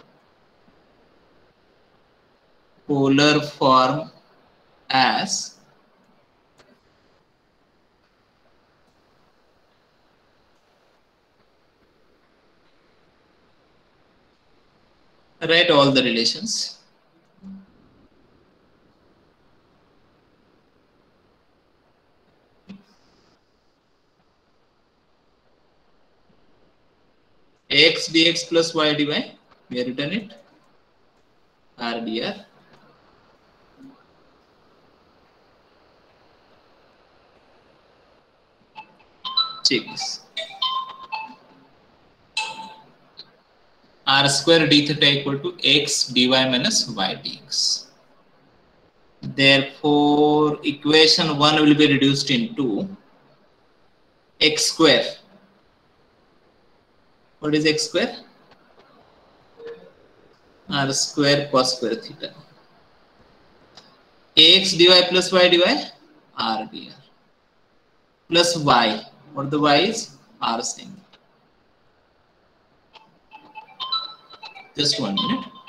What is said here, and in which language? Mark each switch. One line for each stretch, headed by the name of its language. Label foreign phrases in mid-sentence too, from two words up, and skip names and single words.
English: polar form as write all the relations. X dx plus y dy, we have written it, r dr. Check this. R square d theta equal to x dy minus y dx. Therefore, equation 1 will be reduced into x square. What is x square? R square cos square theta. X dy plus y dy, r dr. Plus y. What the y is? R sin. Just 1 minute.